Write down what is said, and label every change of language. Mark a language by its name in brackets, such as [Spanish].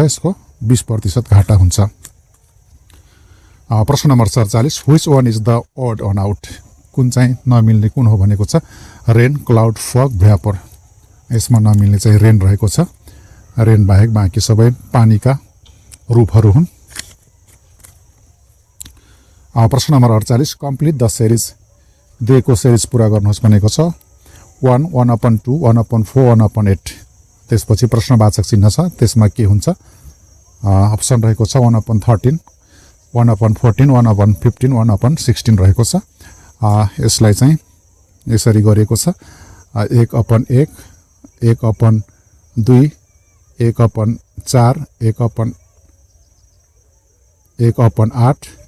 [Nepali] यसको 20% घाटा हुन्छ। प्रश्न number 47, [English] Which one is the odd one out? [Nepali] कुन चाहिँ नमिल्ने कुन हो भनेको छ? Rain, cloud, फग, vapour. यसमा नमिल्ने चाहिँ रेन रहेको छ। रेन बाहेक बाँकी सबै पानीका रूपहरू हुन्। [English] प्रश्न number 48, complete the series. [Nepali] दिएको सिरिज पुरा गर्नुहोस् भनेको छ। 1, 1/2, 1/4, 1/8। त्यसपछि प्रश्नवाचक चिन्ह छ, त्यसमा के हुन्छ? अप्सन रहेको छ 1/13, 1/14, 1/15, 1/16 रहेको छ। यसलाई चाहिँ यसरी गरिएको छ 1/1, 1/2, 1/4, 1/8।